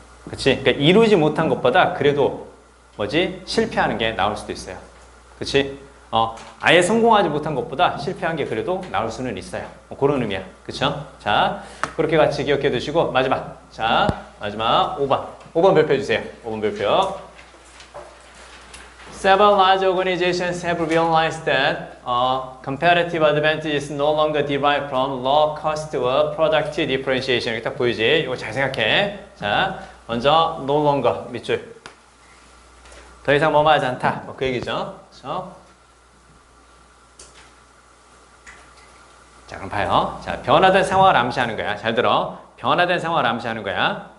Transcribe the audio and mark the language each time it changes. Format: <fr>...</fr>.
<ko>그치? 그러니까 이루지 못한 것보다 그래도 뭐지? 실패하는 게 나올 수도 있어요. 그치? 아예 성공하지 못한 것보다 실패한 게 그래도 나올 수는 있어요. 그런 의미야. 그쵸? 자, 그렇게 같이 기억해 두시고, 마지막. 자, 마지막 5번. 5번 별표 해주세요. 5번 별표.</ko> <en>Several large organizations have realized that competitive advantage is no longer derived from low cost or product differentiation.</en> <ko>이렇게 딱 보이지? 이거 잘 생각해. 자, 먼저 no longer 밑줄. 더 이상 뭐뭐하지 않다. 뭐 그 얘기죠. 그렇죠? 자, 그럼 봐요. 자, 변화된 상황을 암시하는 거야. 잘 들어. 변화된 상황을 암시하는 거야.</ko>